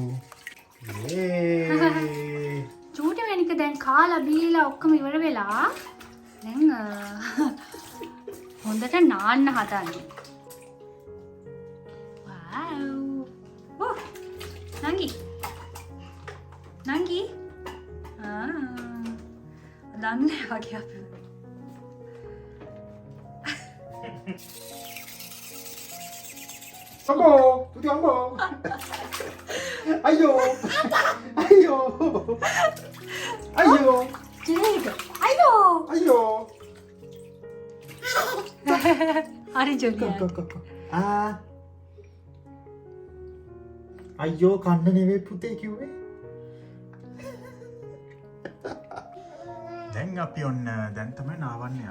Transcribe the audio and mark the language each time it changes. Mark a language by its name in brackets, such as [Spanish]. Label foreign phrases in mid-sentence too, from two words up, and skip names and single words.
[Sinhala] චූටිමැණික දැන් කාලා බීලා ඔක්කොම ඉවර වෙලා දැන් හොඳට නාන්න හදන්නේ. wow. ඕ නංගි. නංගි. දන්නේ වගේ අපි. Ambo, putih ambo. Ayo. Ayo. Ayo. ජීවිත. අයියෝ. Ayo. හරි ජොලිය. අයියෝ කන්න නෙවෙයි පුතේ කිව්වේ. දැන් අපි ඔන්න දැන් තමයි නාවන්න යන්නේ.